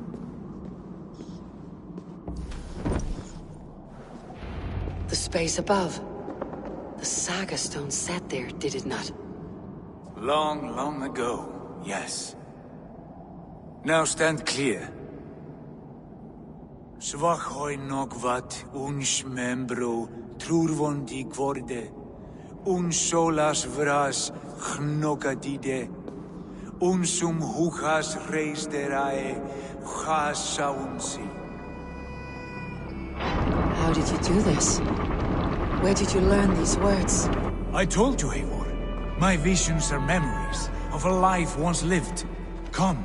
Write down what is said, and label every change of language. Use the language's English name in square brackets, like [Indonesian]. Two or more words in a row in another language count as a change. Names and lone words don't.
[English] The space above. The Saga Stone sat there, did it not? Long, long ago, yes. Now stand clear. Svachoi nogvat uns membro trurvondi gvorde, uns solas vras gnokadide, unsum huchas reisderae chasaunsi. How did you do this? Where did you learn these words? I told you, Eivor. My visions are memories of a life once lived. Come.